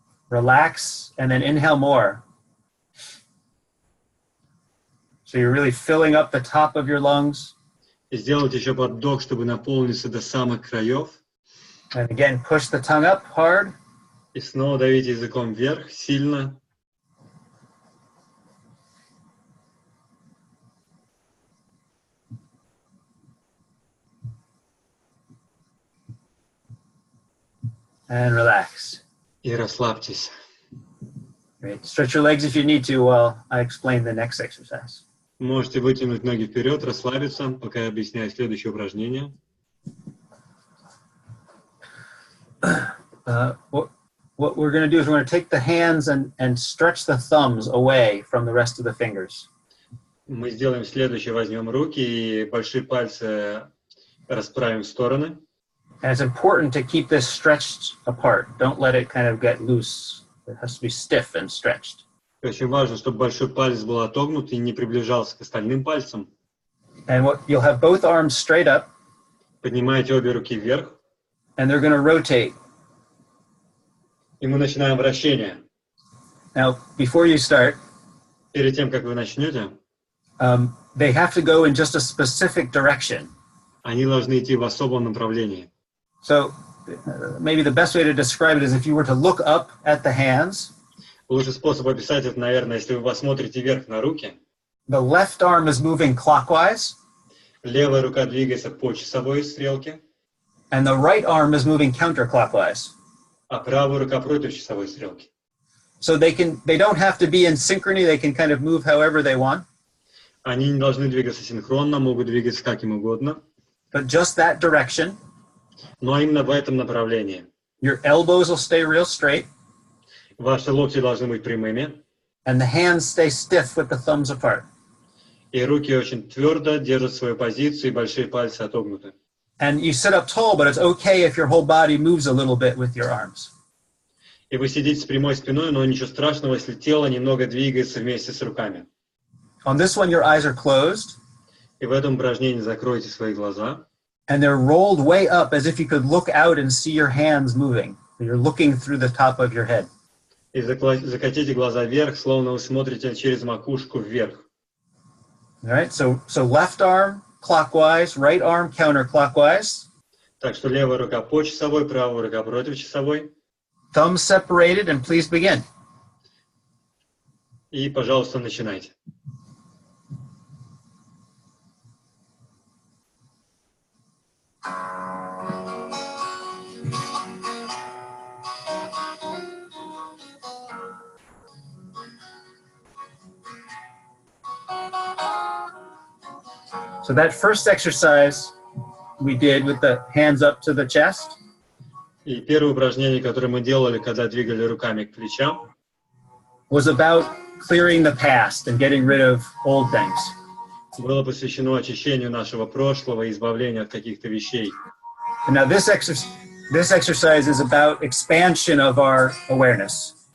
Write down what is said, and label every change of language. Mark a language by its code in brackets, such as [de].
[en] Relax and then inhale more. So you're really filling up the top of your lungs. [ru] И сделайте еще подвдох, чтобы наполниться до самых краев. [en] And again, push the tongue up hard. [ru] И снова давите языком вверх, сильно. [en] And relax. [ru] И расслабьтесь. [en] Great. Stretch your legs if you need to while I explain the next exercise. [ru] Можете вытянуть ноги вперед, расслабиться, пока я объясняю следующее упражнение. [en] What we're going to do is we're going to take the hands and stretch the thumbs away from the rest of the fingers. [ru] Мы сделаем следующее. Возьмем руки и большие пальцы расправим в стороны. [en] And it's important to keep this stretched apart. Don't let it kind of get loose. It has to be stiff and stretched. [ru] Очень важно, чтобы большой палец был отогнут и не приближался к остальным пальцам. [en] And you'll have both arms straight up. [ru] Поднимаете обе руки вверх. [en] And they're going to rotate. [ru] И мы начинаем вращение. [en] Now, before you start, [ru] Перед тем, как вы начнете, [en] they have to go in just a specific direction. [ru] они должны идти в особом направлении. [en] So maybe the best way to describe it is if you were to look up at the hands, [ru] Лучший способ описать это, наверное, если вы посмотрите вверх на руки. [en] the left arm is moving clockwise, [ru] Левая рука двигается по часовой стрелке, [en] and the right arm is moving counterclockwise. [ru] а правая рука против часовой стрелки. [en] So they don't have to be in synchrony. They can kind of move however they want. [ru] Они не должны двигаться синхронно, могут двигаться как им угодно, [en] But just that direction. [ru] но именно в этом направлении. [en] Your elbows will stay real straight, [ru] Ваши локти должны быть прямыми, [en] and the hands stay stiff with the thumbs apart. [ru] и руки очень твердо держат свою позицию, и большие пальцы отогнуты. [en] And you sit up tall, but it's okay if your whole body moves a little bit with your arms. [ru] И вы сидите с прямой спиной, но ничего страшного, если тело немного двигается вместе с руками. [en] On this one, your eyes are closed, [ru] И в этом упражнении закройте свои глаза, [en] and they're rolled way up as if you could look out and see your hands moving. You're looking through the top of your head. [ru] и закатите глаза вверх, словно вы смотрите через макушку вверх. [en] All right, so left arm clockwise, right arm counterclockwise, [ru] Так что левая рука по часовой, правая рука против часовой. [en] thumbs separated, and please begin. [ru] И, пожалуйста, начинайте. [en] So that first exercise we did with the hands up to the chest [ru] И первое упражнение, которое мы делали, когда двигали руками к плечам, [en] was about clearing the past and getting rid of old things. [ru] было посвящено очищению нашего прошлого и избавлению от каких-то вещей. [en] And now this exercise is about expansion of our awareness.